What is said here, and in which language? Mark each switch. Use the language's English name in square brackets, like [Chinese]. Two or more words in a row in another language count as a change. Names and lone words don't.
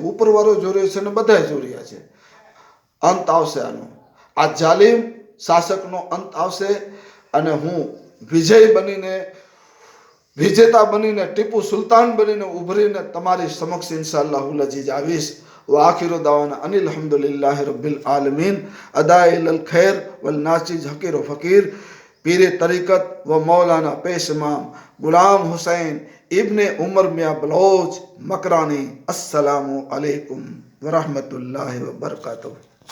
[Gujarati] ઉપરવાળો જોઈ રહ્યો છે અને બધા જોઈ રહ્યા છે. અંત આવશે. આનો આ જાલિમ શાસકનો અંત આવશે અને હું વિજેતા બનીને ટીપુ સુલતાન બનીને ઉભરીને તમારી સમક્ષ [Arabic] إن شاء الله العزيز [Gujarati] આવીશ. [Arabic] وآخر دعوانا أن الحمد لله رب العالمين أداء الخير والناصر حقير وفقير [Urdu] پیر طریقت و مولانا پیش امام [Arabic] غلام حسین ابن عمر میاں بلوچ مکرانی. [Urdu] السلام علیکم ورحمۃ اللہ وبرکاتہ.